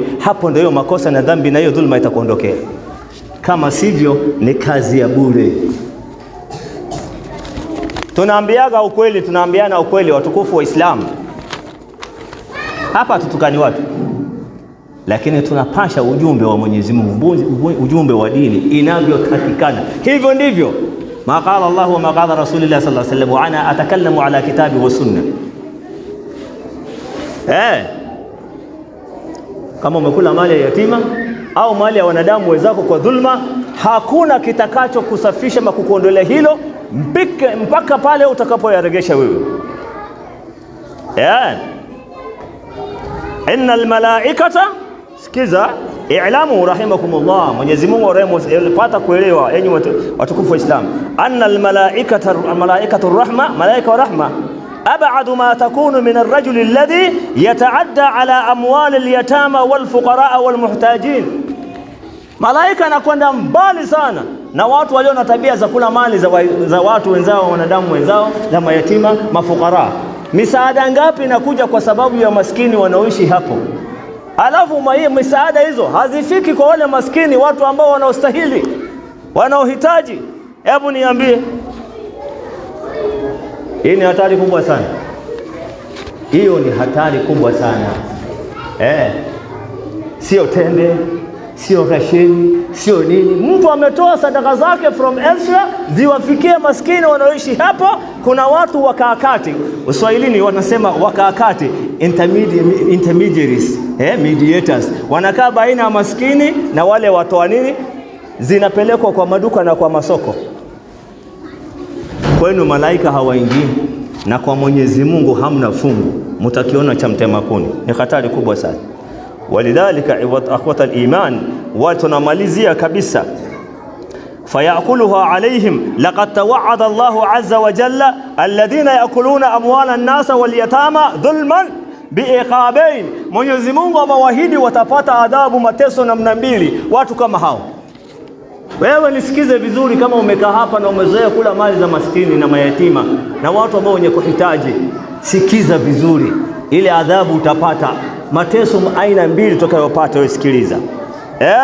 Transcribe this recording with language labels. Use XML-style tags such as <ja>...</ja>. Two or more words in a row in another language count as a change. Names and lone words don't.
<sw>Hapo ndio makosa na dhambi na hiyo dhulma itakuondokea. Kama sivyo ni kazi ya bure. Tunaambiana ukweli watukufu wa Islam. Hapa tutukani watu, lakini tunapasha ujumbe wa Mwenyezi Mungu, ujumbe wa dini inavyotakikana. Hivyo ndivyo</sw> <ar>ما قال الله وما قال رسول الله صلى الله عليه وسلم وأنا أتكلم على كتاب وسنة.</ar> <sw>Kama umekula mali ya yatima au mali ya wanadamu wenzako kwa dhulma, hakuna kitakacho kusafisha na kukuondolea hilo mpaka pale utakapoyaregesha wewe.</sw> <ar>إن الملائكة, sikiza, اعلموا رحمكم الله,</ar> <sw>Mwenyezi Mungu pata kuelewa enyi watukufu wa Islam,</sw> <ar>أن ملائكة الرحمة,</ar> <sw>malaika wa rahma,</sw> <ar>أبعد ما تكون من الرجل الذي يتعدى على أموال اليتامى والفقراء والمحتاجين.</ar> <sw>Malaika anakwenda mbali sana na watu walio na tabia za kula mali za watu wenzao, wanadamu wenzao, za mayatima, mafukara. Misaada ngapi inakuja kwa sababu ya maskini wanaoishi hapo? Alafu misaada hizo hazifiki kwa wale maskini, watu ambao wanaostahili, wanaohitaji. Hebu niambie, hii ni hatari kubwa sana. Hiyo ni hatari kubwa sana. Sio tende, sio rasheni, sio nini. Mtu ametoa sadaka zake</sw> <en>from elsewhere</en> <sw>ziwafikie maskini wanaoishi hapo. Kuna watu wakaakati, Uswahilini wanasema wakaakati,</sw> <en>intermediaries, mediators,</en> <sw>wanakaa baina ya maskini na wale watoa nini, zinapelekwa kwa maduka na kwa masoko. Kwenu malaika hawaingii, na kwa Mwenyezi Mungu hamna fungu, mtakiona cha mtema kuni. Ni hatari kubwa sana.</sw> <ar>ولذلك إخوة الإيمان,</ar> <sw>watunamalizia kabisa,</sw> <ar>فيقولها عليهم لقد توعد الله عز وجل الذين يأكلون أموال الناس واليتامى ظلما بعقابين.</ar> <sw>Mwenyezi Mungu amewahidi watapata adhabu, mateso namna mbili watu kama hao. Wewe nisikize vizuri, kama umekaa hapa na umezoea kula mali za maskini na mayatima na watu ambao wenye kuhitaji, sikiza vizuri, ile adhabu utapata, mateso aina mbili utakayopata.</sw>